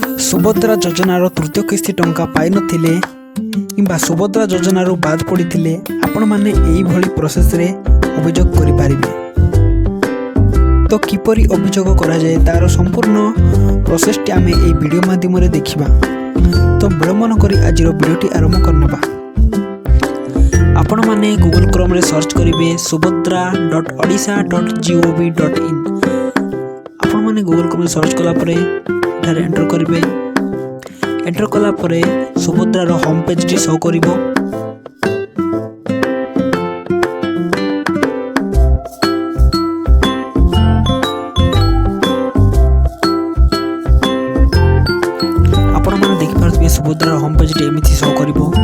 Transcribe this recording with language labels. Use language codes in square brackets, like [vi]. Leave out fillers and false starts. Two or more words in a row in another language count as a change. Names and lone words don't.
[or] ସୁଭଦ୍ରା ଯୋଜନାର ତୃତୀୟ କିସ୍ତି ଟଙ୍କା ପାଇନଥିଲେ କିମ୍ବା ସୁଭଦ୍ରା ଯୋଜନାରୁ ବାଦ୍ ପଡ଼ିଥିଲେ ଆପଣମାନେ ଏଇଭଳି ପ୍ରୋସେସ୍ରେ ଅଭିଯୋଗ କରିପାରିବେ। ତ କିପରି ଅଭିଯୋଗ କରାଯାଏ ତାର ସମ୍ପୂର୍ଣ୍ଣ ପ୍ରୋସେସ୍ଟି ଆମେ ଏହି ଭିଡ଼ିଓ ମାଧ୍ୟମରେ ଦେଖିବା। ତ ବିଳମ୍ବ ନକରି ଆଜିର ଭିଡ଼ିଓଟି ଆରମ୍ଭ କରିନେବା। ଆପଣମାନେ ଗୁଗଲ କ୍ରୋମରେ ସର୍ଚ୍ଚ କରିବେ subhadra.odisha.gov.in। ଆପଣମାନେ ଗୁଗଲ କ୍ରୋମରେ ସର୍ଚ୍ଚ କଲା ପରେ ଏଠାରେ ଏଣ୍ଟର କରିବେ। ଏଣ୍ଟର କଲା ପରେ ସୁଭଦ୍ରାର [en] home page [or] ଶୋ କରିବ। ଆପଣମାନେ ଦେଖିପାରୁଥିବେ ସୁଭଦ୍ରାର [en] home page [or] ଏମିତି ଶୋ କରିବ।